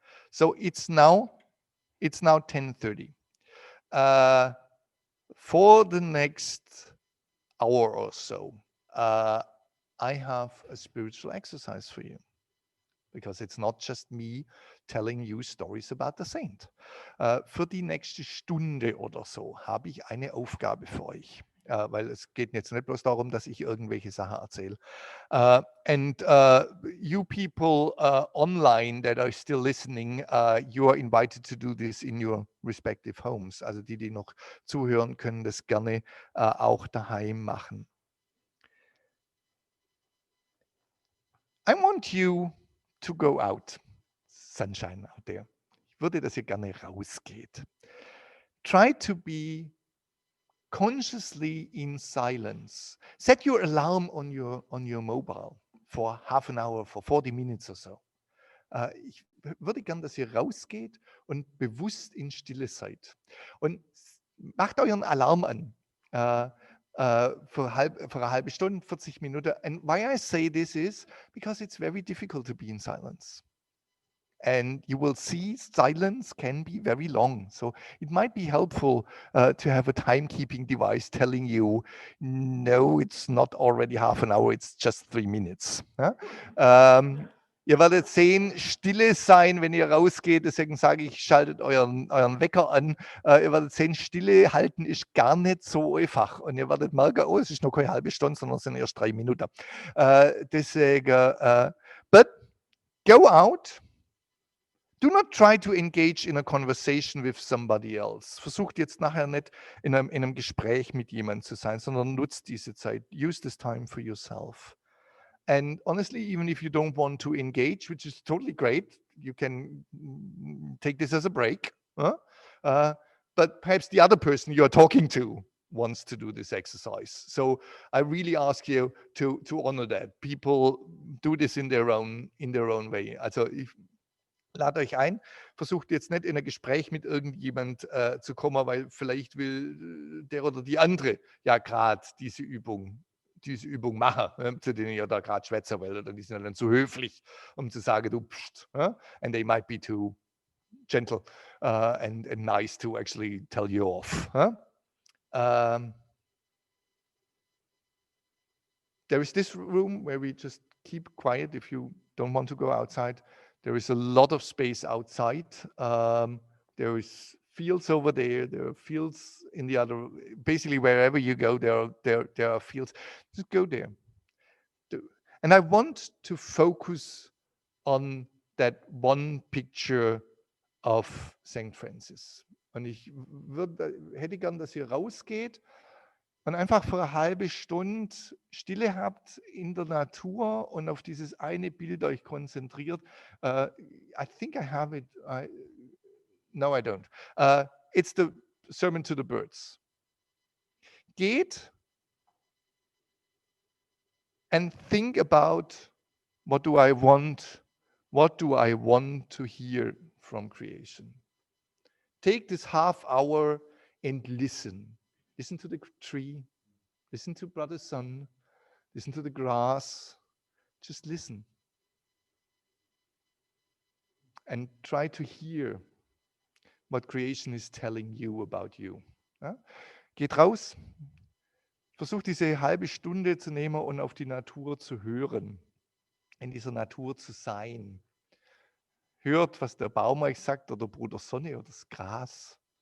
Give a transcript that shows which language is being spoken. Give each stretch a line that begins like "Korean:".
English: So it's now 10:30. For the next hour or so, I have a spiritual exercise for you, because it's not just me telling you stories about the saint.
German: Für die nächste Stunde oder so habe ich eine Aufgabe für euch, weil es geht jetzt nicht bloß darum, dass ich irgendwelche Sachen erzähle.
English: And you people online that are still listening, you are invited to do this in your respective homes.
German: Also die noch zuhören, können das gerne auch daheim machen.
English: I want you to go out. Sunshine out there.
German: Ich würde, dass ihr gerne rausgeht.
English: Try to be consciously in silence. Set your alarm on your mobile for half an hour, for 40 minutes or so.
German: Ich würde gern, dass ihr rausgeht und bewusst in Stille seid. Und macht euren Alarm an.
English: For a
German: halbe Stunde, 40 Minuten.
English: And why I say this is because it's very difficult to be in silence. and you will see silence can be very long. So it might be helpful to have a timekeeping device telling you, no, it's not already half an hour, it's just 3 minutes.
German: Ja? Ihr werdet sehen, Stille sein, wenn ihr rausgeht. Deswegen sage ich, schaltet euren Wecker an. Ihr werdet sehen, Stille halten ist gar nicht so einfach. Und ihr werdet merken, oh, es ist noch keine halbe Stunde, sondern es sind erst 3 Minuten. Deswegen,
English: but go out. Do not try to engage in a conversation with somebody else.
German: Versucht jetzt nachher nicht in einem Gespräch mit jemandem zu sein, sondern nutzt diese Zeit.
English: Use this time for yourself. And honestly, even if you don't want to engage, which is totally great, you can take this as a break. But perhaps the other person you're talking to wants to do this exercise. So I really ask you to honor that. People do this in their own way.
German: Also lade euch ein, versucht jetzt nicht in ein Gespräch mit irgendjemand zu kommen, weil vielleicht will der oder die andere ja gerade diese Übung machen, zu denen ihr da gerade schwätzen wollt, oder die sind dann zu höflich, um zu sagen, du pst,
English: and they might be too gentle and nice to actually tell you off. There is this room where we just keep quiet if you don't want to go outside. There is a lot of space outside. There is fields over there. There are fields in the other. Basically, wherever you go, there are fields. Just go there. And I want to focus on that one picture of St. Francis.
German: Und ich hätte gern, dass ihr rausgeht und einfach für eine halbe Stunde Stille habt in der Natur und auf dieses eine Bild euch konzentriert.
English: I think I have it. No, I don't. It's the Sermon to the Birds.
German: Geht
English: and think about what do I want to hear from creation. Take this half hour and listen. Listen to the tree, listen to Brother Sun, listen to the grass. Just listen. And try to hear what creation is telling you about you.
German: Ja? Geht raus, versucht diese halbe Stunde zu nehmen und auf die Natur zu hören, in dieser Natur zu sein. Hört, was der Baum euch sagt oder Bruder Sonne oder das Gras.